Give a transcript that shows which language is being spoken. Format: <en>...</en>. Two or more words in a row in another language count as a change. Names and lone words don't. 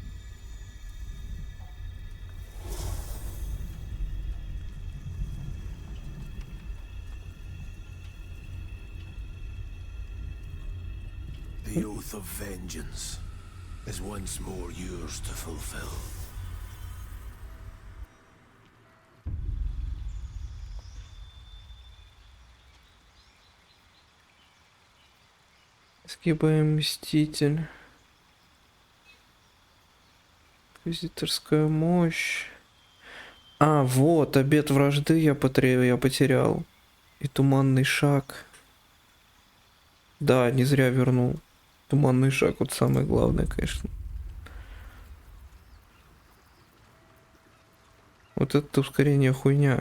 <en>The oath of vengeance is once more yours to fulfill.</en> <ru>Скибаем Мститель. Инквизиторская мощь. А, вот, обет вражды я потерял. И туманный шаг. Да, не зря вернул. Туманный шаг, вот самое главное, конечно. Вот это ускорение хуйня.</ru>